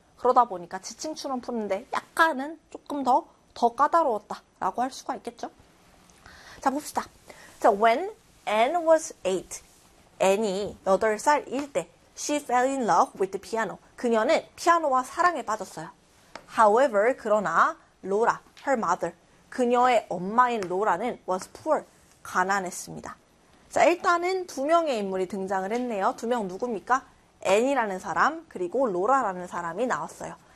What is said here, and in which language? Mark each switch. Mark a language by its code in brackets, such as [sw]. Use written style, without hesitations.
[ko] 그러다 보니까 지층추론 푸는데 약간은 조금 더 까다로웠다라고 할 수가 있겠죠. 자, 봅시다. 자, [en] when Anne was 8, [ko] Anne이 8살일 때 [en] she fell in love with the piano. [ko] 그녀는 피아노와 사랑에 빠졌어요. [en] However, [ko] 그러나 로라, [en] her mother, [ko] 그녀의 엄마인 로라는 [en] was poor, [ko] 가난했습니다. 자, 일단은 두 명의 인물이 등장을 했네요. 두명 누굽니까? 앤이라는 사람, 그리고 로라라는 사람이 나왔어요.